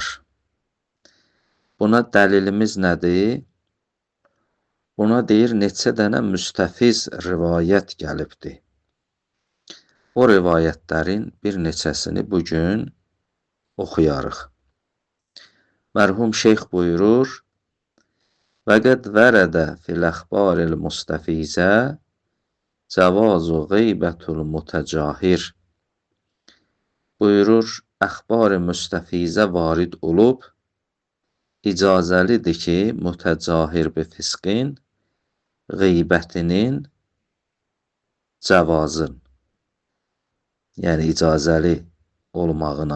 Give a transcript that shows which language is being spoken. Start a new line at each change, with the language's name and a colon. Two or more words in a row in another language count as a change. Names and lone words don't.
Azerbaijani: Buna dəlilimiz nədir? Buna deyir, neçə dənə müstəfiz rivayət gəlibdir. O rivayətlərin bir neçəsini bugün oxuyarıq. Mərhum şeyx buyurur,
Arabic: وَقَدْ وَرَدَ فِي الْأَخْبَارِ الْمُسْتَفِيزَةِ جَوَازُ غَيْبَةُ الْمُتَجَاهِرِ
Azerbaijani: buyurur, əxbar-ı müstəfizə varid olub, icazəlidir ki,
Arabic: متجاهر ب فسق
Azerbaijani: qeybətinin cavazın, yəni icazəli olmağına.